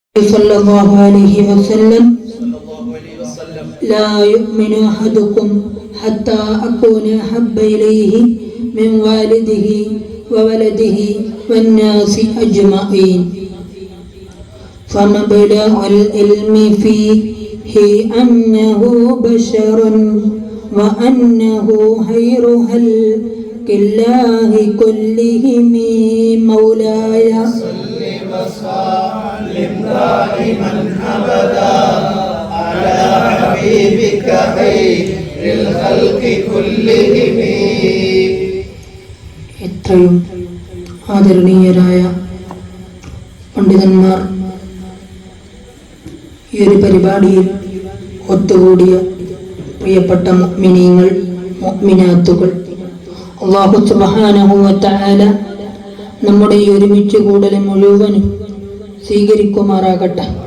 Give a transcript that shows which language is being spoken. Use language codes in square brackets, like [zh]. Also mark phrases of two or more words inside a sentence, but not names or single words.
[ar] صلى الله عليه وسلم لا يؤمن أحدكم حتى أكون أحب إليه من والده وولده والناس أجمعين فمبلغ العلم فيه أنه بشر وأنه خير خلق الله كلهم مولاي وسلم دائما أبدا على حبيبك خير الخلق كلهم. [ml] എത്രയും ആദരണീയരായ പണ്ഡിതന്മാർ, ഈ ഒരു പരിപാടിയിൽ ഒത്തുകൂടിയ പ്രിയപ്പെട്ട മുഅ്മിനീങ്ങൾ, മുഅ്മിനാത്തുകൾ, [ar] الله سبحانه وتعالى [ml] നമ്മുടെ ഈ ഒരുമിച്ച് കൂടൽ മുഴുവനും സ്വീകരിക്കുമാറാകട്ടെ.